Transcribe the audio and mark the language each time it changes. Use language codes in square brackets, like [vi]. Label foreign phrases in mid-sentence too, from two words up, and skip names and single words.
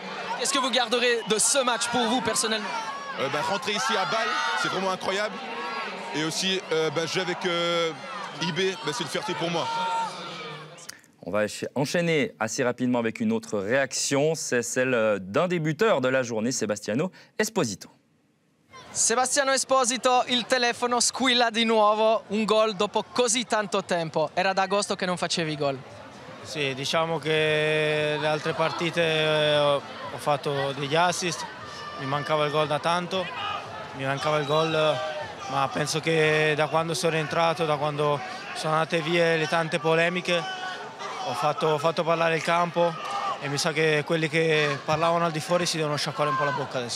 [fr] Qu'est-ce que vous garderez de ce match pour vous personnellement? Rentrer ici à Bâle, c'est vraiment incroyable. Et aussi, jouer avec IB, c'est une fierté pour moi. On va enchaîner assez rapidement avec une autre réaction. C'est celle d'un des buteurs de la journée, Sebastiano Esposito. [it] Sebastiano Esposito, il telefono squilla di nuovo, un gol dopo così tanto tempo. Era da agosto che non facevi gol. Sì, diciamo che le altre partite ho fatto degli assist, mi mancava il gol da tanto, ma penso che da quando sono rientrato, da quando sono andate via le tante polemiche, ho fatto parlare il campo e mi sa che quelli che parlavano al di fuori si devono sciacquare un po' la bocca adesso.